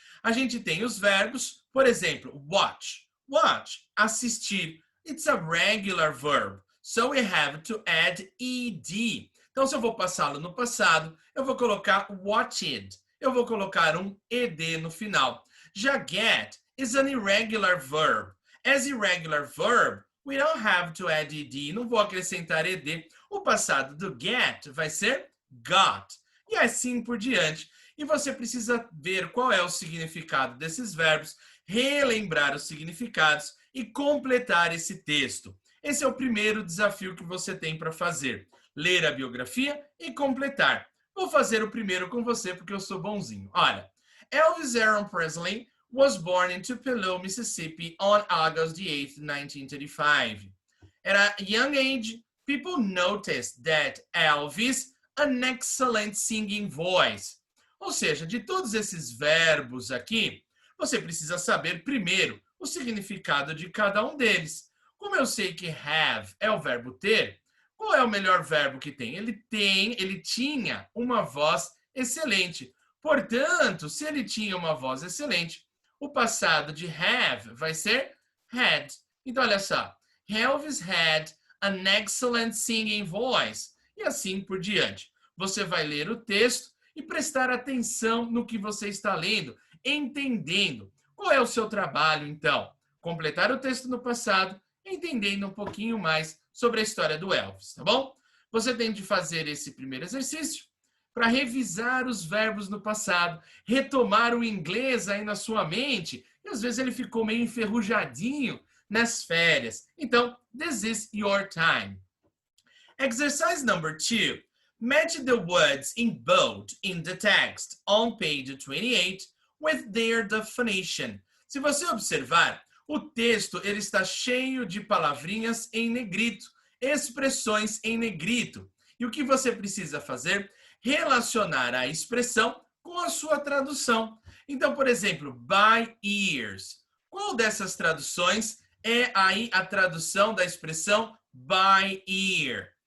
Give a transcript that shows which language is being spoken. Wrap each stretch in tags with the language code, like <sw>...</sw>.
<pt>A gente tem os verbos, por exemplo, watch. Watch, assistir.</pt> <en>It's a regular verb. So we have to add ed.</en> <pt>Então, se eu vou passá-lo no passado, eu vou colocar watched. Eu vou colocar um ed no final.</pt> <en>Já get is an irregular verb. As irregular verb, we don't have to add ed.</en> <pt>Não vou acrescentar ed. O passado do get vai ser got. E assim por diante. e você precisa ver qual é o significado desses verbos, relembrar os significados e completar esse texto. Esse é o primeiro desafio que você tem para fazer. Ler a biografia e completar. Vou fazer o primeiro com você porque eu sou bonzinho.</pt> <en>Olha, Elvis Aaron Presley was born in Tupelo, Mississippi on August 8, 1935. At a young age, people noticed that Elvis had an excellent singing voice.</en> <pt>Ou seja, de todos esses verbos aqui, você precisa saber primeiro o significado de cada um deles. Como eu sei que have é o verbo ter, qual é o melhor verbo que tem? Ele tinha uma voz excelente. Portanto, se ele tinha uma voz excelente, o passado de have vai ser had. Então, olha só.</pt> <en>Elvis had an excellent singing voice.</en> <pt>E assim por diante. Você vai ler o texto e prestar atenção no que você está lendo, entendendo. Qual é o seu trabalho, então? Completar o texto no passado, entendendo um pouquinho mais sobre a história do Elvis, tá bom? Você tem de fazer esse primeiro exercício para revisar os verbos no passado, retomar o inglês aí na sua mente, e às vezes ele ficou meio enferrujadinho nas férias.</pt> <en>Então, this is your time. Exercise number 2. Match the words in bold in the text on page 28 with their definition.</en> <pt>Se você observar, o texto ele está cheio de palavrinhas em negrito, expressões em negrito. E o que você precisa fazer? Relacionar a expressão com a sua tradução. Então, por exemplo, by ears. Qual dessas traduções é aí a tradução da expressão by ear?</pt>